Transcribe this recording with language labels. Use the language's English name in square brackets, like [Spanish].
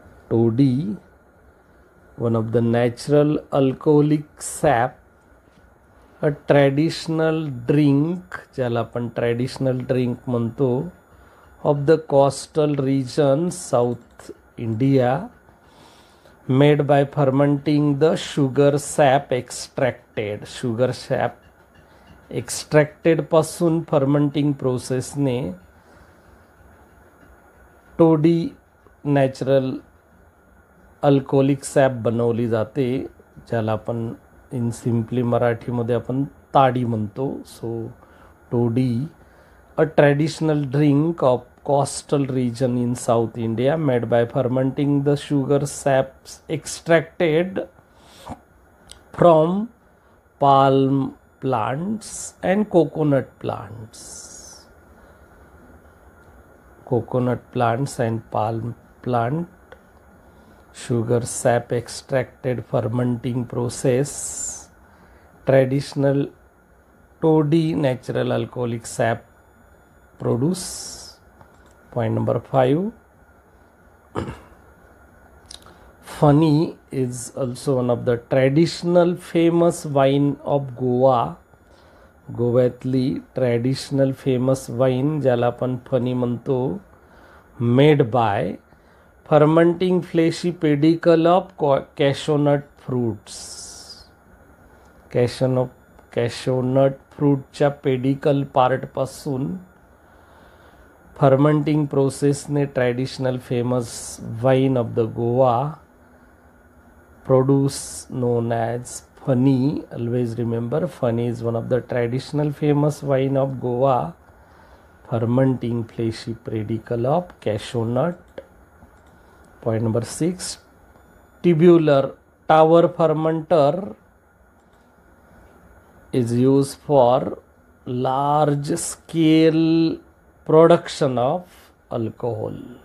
[English] Toddy, one of the natural alcoholic sap, a traditional drink, [Marathi] ज्याला आपण traditional drink म्हणतो, [English] of the coastal region South India, made by fermenting the sugar sap extracted. Sugar sap extracted [Marathi] पासून [English] fermenting process [Marathi] ने [English] toddy natural alcoholic sap [Marathi] बनवली जाते, ज्याला आपण in simply मराठीमध्ये आपण ताडी म्हणतो. [English] So toddy, a traditional drink of coastal region in South India, made by fermenting the sugar saps extracted from palm plants and coconut plants. Coconut plants and palm plant, sugar sap extracted fermenting process, traditional toddy natural alcoholic sap produce. Point number 5, Fani is also one of the traditional famous wine of Goa. [Marathi] गोव्यातली [English] traditional famous wine [Marathi] ज्याला आपण funny म्हणतो, [English] Made by fermenting fleshy pedicel of cashew nut fruits. Cashew nut फ्रूटच्या pedicel पार्टपासून fermenting प्रोसेसने traditional famous wine of the Goa produce known as Fani. Always remember, Fani is one of the traditional famous wine of Goa, fermenting fleshy predicale of cashew nut. Point number 6, tubular tower fermenter is used for large scale production of alcohol.